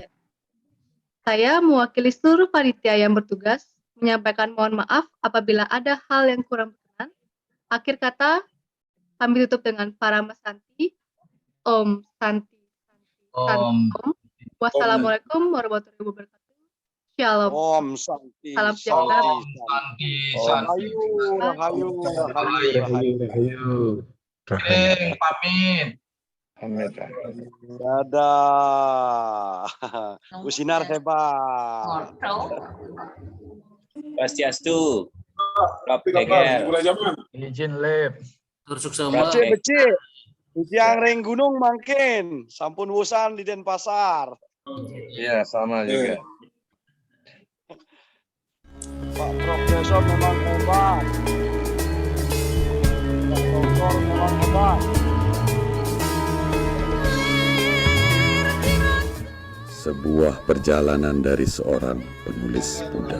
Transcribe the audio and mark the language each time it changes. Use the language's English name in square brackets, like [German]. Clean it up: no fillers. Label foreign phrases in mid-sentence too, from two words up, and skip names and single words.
[Indonesian] Saya mewakili seluruh panitia yang bertugas menyampaikan mohon maaf apabila ada hal yang kurang berkenan. Akhir kata, kami tutup dengan Parama Santi. Om Santi. Om. [Arabic] والسلام عليكم ورحمة الله وبركاته. [Indonesian] Shalom. Om Santi. Salam sejahtera. Om Santi. Rahayu, Rahayu. Pamit. Dadah. Bu Sinar hebat. Swastiastu. Prof. Geger. Izin lab. [Balinese] Becik. Yang ring gunung makin. Sampun wusan di Denpasar. [Indonesian] Iya, sama juga. Pak Profesor memang hebat. Pak Doktor memang hebat. Sebuah perjalanan dari seorang penulis Buddha.